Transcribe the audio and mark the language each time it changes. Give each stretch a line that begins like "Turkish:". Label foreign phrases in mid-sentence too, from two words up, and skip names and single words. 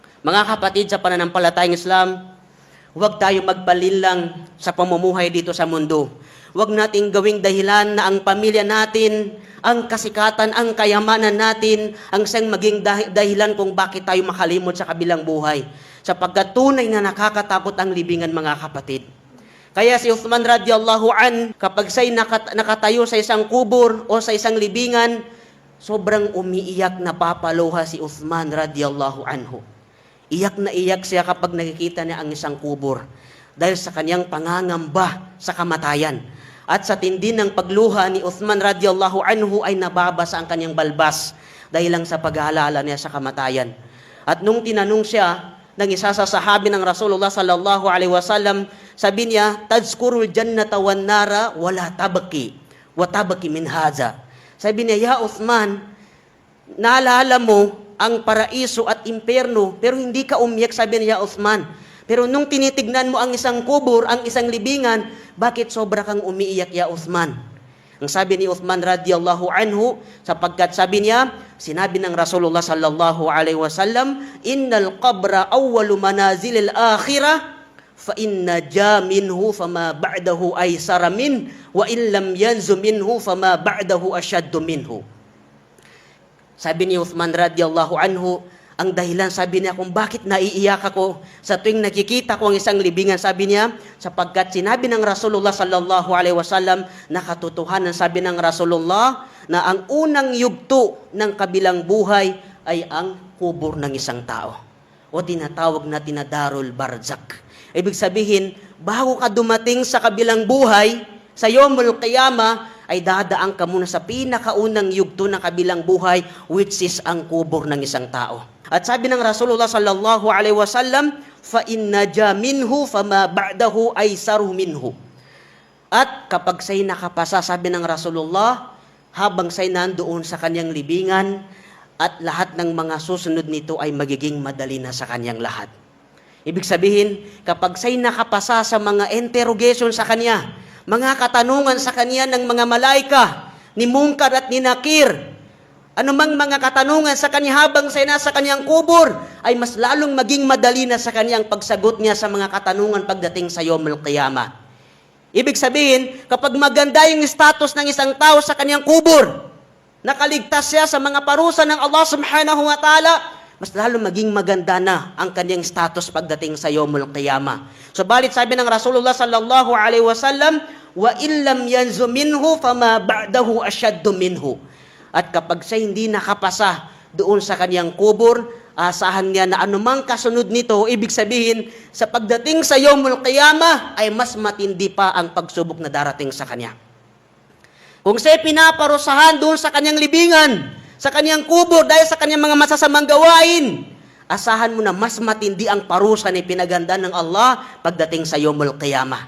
Filipino: Mga kapatid sa pananampalatayang Islam, huwag tayo magpalinlang sa pamumuhay dito sa mundo. Huwag nating gawing dahilan na ang pamilya natin, ang kasikatan, ang kayamanan natin, ang siyang maging dahilan kung bakit tayo makalimot sa kabilang buhay. Sapagkat tunay na nakakatakot ang libingan, mga kapatid. Kaya si Uthman
Arabic: رضي الله عن,
Filipino: kapag siya'y nakatayo sa isang kubur o sa isang libingan, sobrang umiiyak na papaluha si Uthman
Arabic: رضي الله عنه.
Filipino: Iyak na iyak siya kapag nakikita niya ang isang kubur dahil sa kanyang pangangamba sa kamatayan. At sa tindi ng pagluha ni Uthman
Arabic: رضي الله عنه
Filipino: ay nababasa ang kanyang balbas dahil lang sa pag-aalala niya sa kamatayan. At nung tinanong siya ng isa sa sahabi ng
Arabic: رسول الله صلى الله عليه وسلم,
Filipino: sabi niya,
Arabic: تذكر الجنة والنار ولا تبكي وتبكي من هذا.
Filipino: Sabi niya, ya Uthman, naalala mo ang paraiso at impyerno, pero hindi ka umiyak, sabi niya Uthman. Pero nung tinitignan mo ang isang kubur, ang isang libingan, bakit sobra kang umiiyak, ya Uthman? Ang sabi ni Uthman
Arabic: رضي الله عنه,
Filipino: sapagkat sabi niya, sinabi ng
Arabic: رسول الله صلى الله عليه وسلم إن القبر أول منازل الآخرة فإن نجا منه فما بعده أيسر من وإن لم ينج منه فما بعده أشد منه.
Filipino: Sabi ni Uthman
Arabic: رضي الله عنه,
Filipino: ang dahilan, sabi niya, kung bakit naiiyak ako sa tuwing nakikita ko ang isang libingan, sabi niya, sapagkat sinabi ng
Arabic: رسول الله صلى الله عليه وسلم
Filipino: na katotohanan, sabi ng Rasulullah, na ang unang yugto ng kabilang buhay ay ang kubur ng isang tao. O tinatawag na tinadarul barzak. Ibig sabihin, bago ka dumating sa kabilang buhay, sa
Arabic: يوم القيامة,
Filipino: ay dadaan ka muna sa pinakaunang yugto ng kabilang buhay,
English: which is
Filipino: ang kubur ng isang tao. At sabi ng
Arabic: رسول الله صلى الله عليه وسلم فإن نجا منه فما بعده أيسر منه.
Filipino: At kapag siya'y nakapasa, sabi ng Rasulullah, habang siya'y nandoon sa kanyang libingan, at lahat ng mga susunod nito ay magiging madali na sa kanyang lahat. Ibig sabihin, kapag siya'y nakapasa sa mga interrogation sa kanya, mga katanungan sa kanya ng mga malaika, ni Munkar at ni Nakir, anumang mga katanungan sa kanya habang siya nasa kanyang kubur, ay mas lalong maging madali na sa kanyang pagsagot niya sa mga katanungan pagdating sa
Arabic: يوم القيامة.
Filipino: Ibig sabihin, kapag maganda yung status ng isang tao sa kanyang kubur, nakaligtas siya sa mga parusa ng
Arabic: الله سبحانه وتعالى,
Filipino: mas lalo maging maganda na ang kanyang status pagdating sa
Arabic: يوم القيامة.
Filipino: Subalit sabi ng
Arabic: رسول الله صلى الله عليه وسلم وإن لم ينج منه فما بعده أشد منه.
Filipino: At kapag siya hindi nakapasa doon sa kanyang kubur, asahan niya na anumang kasunod nito, ibig sabihin, sa pagdating sa
Arabic: يوم القيامة,
Filipino: ay mas matindi pa ang pagsubok na darating sa kanya. Kung siya pinaparusahan doon sa kanyang libingan, sa kanyang kubur dahil sa kanyang mga masasamang gawain, asahan mo na mas matindi ang parusa na pinaganda ng Allah pagdating sa
Arabic: يوم القيامة.